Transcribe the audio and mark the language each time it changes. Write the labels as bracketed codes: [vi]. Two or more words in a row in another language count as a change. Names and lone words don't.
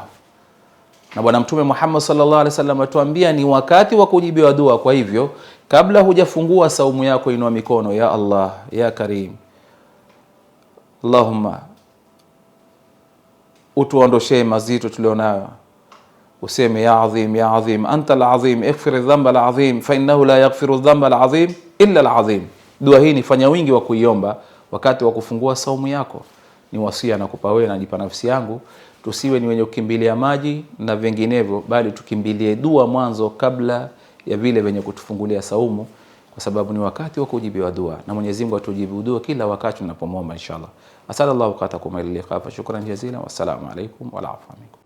[sw] Na bwana Mtume Muhammad [ar] صلى الله عليه وسلم [sw] atuambia ni wakati wa kujibiwa dua. Kwa hivyo kabla hujafungua saumu yako, inua mikono, [ar] يا الله يا كريم, [sw] Allahumma utuondoshe mazito tulionayo. [ar] Useme يا عظيم أنت العظيم اغفر الذنب العظيم فإنه لا يغفر الذنب العظيم إلا العظيم. [sw] Dua hii nifanya wingi wa kuiomba wakati wa kufungua saumu yako. Ni wasia nakupa wewe, najipa nafsi yangu, tusiwe ni wenye kukimbilia maji na vinginevyo, bali tukimbilie dua mwanzo kabla ya vile wenye kutufungulia saumu, kwa sababu ni wakati wa kujibiwa dua, na Mwenyezi Mungu atujibu dua kila wakati tunapomwomba inshallah. Asallallahu katakum ila liqa. [ar] شكرا جزيلا والسلام عليكم والعفو.